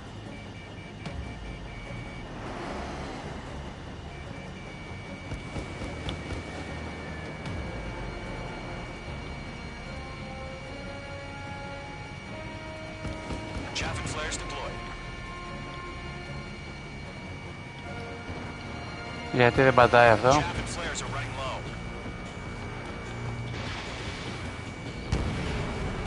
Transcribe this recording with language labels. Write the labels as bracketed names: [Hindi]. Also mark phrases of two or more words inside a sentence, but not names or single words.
[English] Chaffin flares deployed. [Greek] Γιατί δεν πατάει αυτό? [English] Chaffin flares are running low.